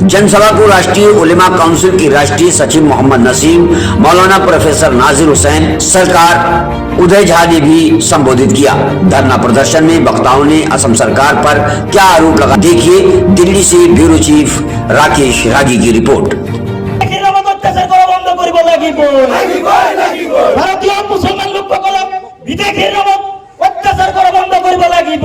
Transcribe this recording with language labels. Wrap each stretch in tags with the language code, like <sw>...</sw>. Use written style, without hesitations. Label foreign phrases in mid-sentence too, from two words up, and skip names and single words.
<hi>जनसभा को राष्ट्रीय उलेमा काउंसिल के राष्ट्रीय सचिव मोहम्मद नसीम, मौलाना प्रोफेसर नाजिर हुसैन, सरकार उदय झा ने भी संबोधित किया। धरना प्रदर्शन में वक्ताओं ने असम सरकार पर क्या आरोप लगा, देखिए दिल्ली से ब्यूरो चीफ राकेश रागी की रिपोर्ट।</hi> <as>ভারতীয় মুসলমান লোকসকলক বিদেশীৰ নামত অত্যাচাৰ কৰা বন্ধ কৰিব লাগিব।</as>